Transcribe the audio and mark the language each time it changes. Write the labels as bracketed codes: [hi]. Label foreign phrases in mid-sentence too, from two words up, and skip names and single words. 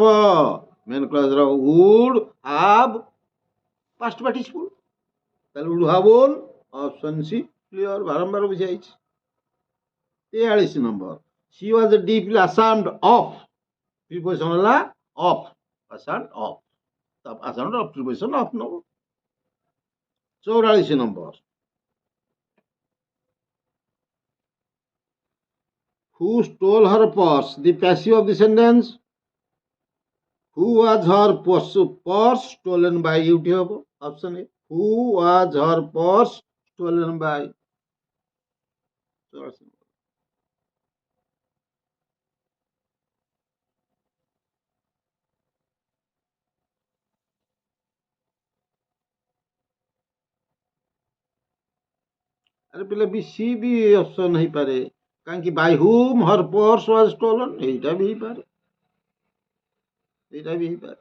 [en] Main clauseର would have past participle, ତାହେଲେ would have own option C clear, [or] ବାରମ୍ବାର ବୁଝାଇଛି। [en] 43 ନମ୍ବର, She was deeply ashamed of, preposition ହେଲା of, ashamed of, ashamed of preposition of ନବ। [or] 44 ନମ୍ବର, [en] who stole her purse, the passive of the sentence who was her purse stolen by, [or] ଏଇଠି ହବ [en] option A, who was her purse stolen by। [or] 44 ନମ୍ବର, ଆରେ ପିଲା ବି ସି ବି ଅପସନ୍ ହେଇପାରେ, କାହିଁକି [en] By whom her purse was stolen, [or] ଏଇଟା ବି ହେଇପାରେ, ଏଇଟା ବି ହେଇପାରେ।